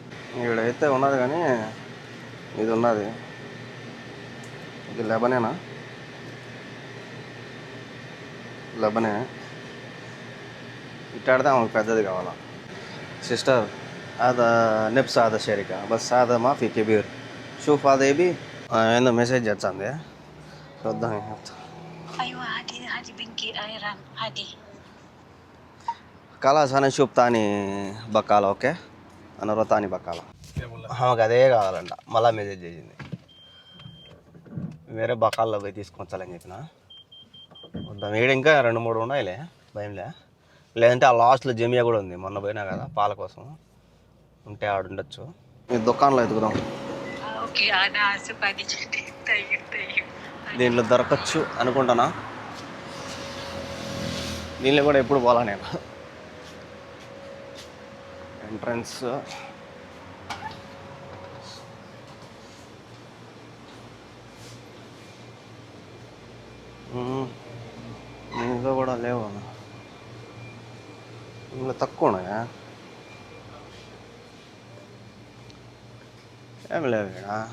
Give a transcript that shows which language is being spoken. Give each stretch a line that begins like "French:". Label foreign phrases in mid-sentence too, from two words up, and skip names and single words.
Telugu: ఇక్కడైతే ఉన్నది కానీ ఇది ఉన్నది, ఇది లెబనేనా, లెబనే. ఇట్టాడితే ఆమెకు పెద్దది కావాలా.
Arabic: సిస్టర్ هذا نفس هذا الشركة بس هذا ما في كبير. شوف هذا يبي عنده مسج
Telugu: వచ్చింది చూద్దాం.
Arabic: ايوه هذه بنكي ايران هذه خلاص أنا شوف ثاني بقالة
Telugu: ఓకే అన్న తాని బకాల.
Hindi: क्या बोला?
Telugu: ఆమెకు అదే కావాలంట. మళ్ళీ మెసేజ్ చేసింది వేరే బకాల్లో పోయి తీసుకొచ్చాలని చెప్పిన. వద్దాం, ఈడ ఇంకా 2-3 ఉన్నాయిలే, భయంలే. లేదంటే ఆ లాస్ట్లో జమియా కూడా ఉంది, మొన్న పోయినా కదా పాల కోసం, ఉంటే ఆడుండొచ్చు. ఈ దుకాణంలో ఎదుగుదాం,
Arabic: اوكي انا اسف هذه جدي. طيب
Telugu: దీంట్లో దొరకచ్చు అనుకుంటానా. దీనిలో కూడా ఎప్పుడు పోలా నేను. ఎంట్రన్స్ ఇందులో కూడా లేవు, ఇందులో తక్కువ ఉన్నాయా, ఏమి లేవు ఇక్కడ.